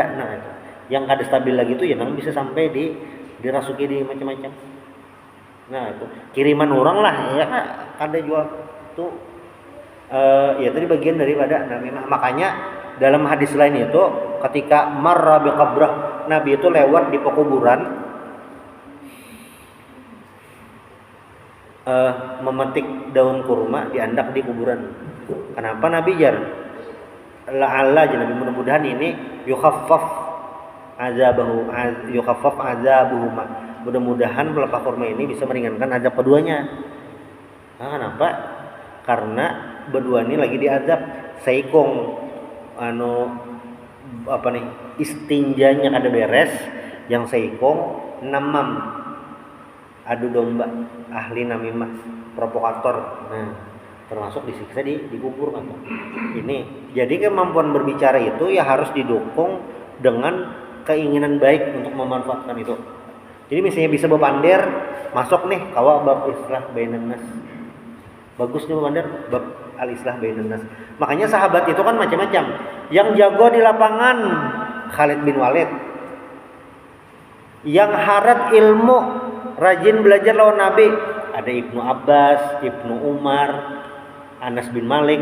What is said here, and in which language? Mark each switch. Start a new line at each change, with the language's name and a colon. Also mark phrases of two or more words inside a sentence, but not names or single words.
Banjar: Nah, yang kada stabil lagi itu ya nang bisa sampai dirasuki di macam-macam.
Indonesian: Nah itu kiriman orang lah ya, ada jual tuh ya tadi bagian daripada namimah. Makanya dalam hadis lain itu ketika
Arabic: marra biqabrah,
Indonesian: Nabi itu lewat di pekuburan memetik daun kurma diandak di kuburan.
Banjar: Kenapa Nabi jar?
Indonesian: La'alla Nabi mudah-mudahan ini
Arabic: yukhaffaf azabuhuma.
Indonesian: Mudah-mudahan pelepah kurma ini bisa meringankan azab keduanya. Nah, kenapa? Karena berdua ini lagi diazab.
Banjar: Saikong istinjanya kada beres, yang saikong namam adu domba, ahli namimah, provokator.
Indonesian: Nah, termasuk disiksa dikubur kan. Ini jadi kemampuan berbicara itu ya harus didukung dengan keinginan baik untuk memanfaatkan itu.
Banjar: Jadi misalnya bisa bepander, masuk nih kawa bab
Arabic: islah bainan nas.
Banjar: Bagus nih bepander bab
Arabic: al islah bainan nas.
Indonesian: Makanya sahabat itu kan macam-macam. Yang jago di lapangan Khalid bin Walid.
Banjar: Yang harat ilmu, rajin belajar lawan Nabi, ada Ibnu Abbas, Ibnu Umar, Anas bin Malik.